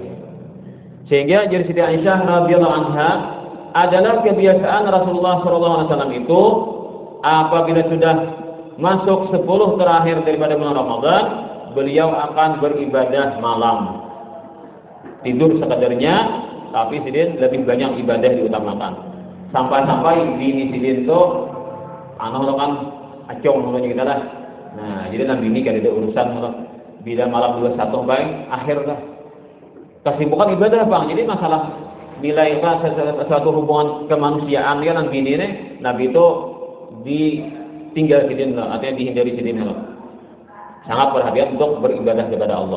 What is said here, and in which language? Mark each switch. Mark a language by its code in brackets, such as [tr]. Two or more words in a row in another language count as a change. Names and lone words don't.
[id] Sehingga jadi Siti Aisyah [ar] radhiyallahu anha [id] adalah kebiasaan Rasulullah SAW itu apabila sudah masuk 10 terakhir daripada bulan Ramadan, beliau akan beribadah malam. Tidur sekadarnya, [bjn] tapi sidin lebih banyak ibadah diutamakan. Sampai-sampai bini sidin itu kan acong namanya kita lah. Nah, jadi nabi ini kada ada urusan bila malam 21 sampai akhir lah. [id] Kesibukan ibadah bang. [bjn] Jadi masalah nilai suatu hubungan kemanusiaan kan nabi ini nabi itu ditinggal sidin, artinya dihindari sidin. [id] Sangat perhatian untuk beribadah kepada Allah.